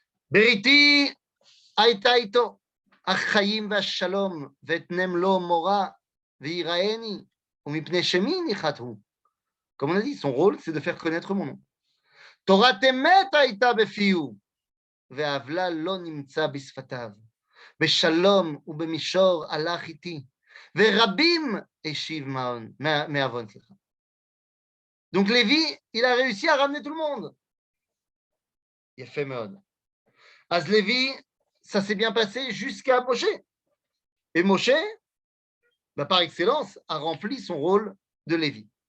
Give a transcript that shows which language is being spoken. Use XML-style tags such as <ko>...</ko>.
<he>Beriti הייתה איתו, החיים והשלום, ותנם לו מורה, ויראני, ומפני שמי ניחת הוא.</he> <fr>Comme on a dit, son rôle, c'est de faire connaître mon nom.</fr> <he>תורת אמת הייתה בפיהו, והעוולה לא נמצא בשפתיו. בשלום ובמישור הלך איתי, ורבים השיב מעוון.</he> <fr>Donc Lévi, il a réussi à ramener tout le monde.</fr> <he>יפה מאוד.</he> <fr>אז Lévi, ça s'est bien passé jusqu'à Moshe. Et Moshe, par excellence, a rempli son rôle de Lévi.</fr>